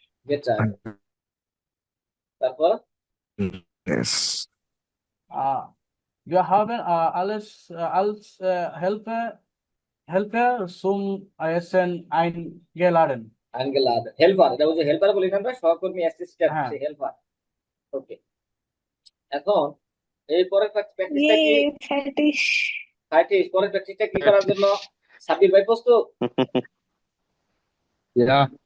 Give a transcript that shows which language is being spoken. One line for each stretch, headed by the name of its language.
Bangla: getragen তারপর
English: Yes.
German: Wir haben alles als Helfer zum Essen eingeladen. eingeladen
Bangla: helper এটা বুঝে helper বলি না আমরা সহকর্মী অ্যাসিস্ট্যান্ট হ্যাঁ। সে হেল্পার ওকে এখন এই পরের প্র্যাকটিসটা কি
German: Yay, fertig.
Bangla: পরের প্র্যাকটিসটা কি করার জন্য সাব্বির ভাই প্রস্তুত
German: Ja,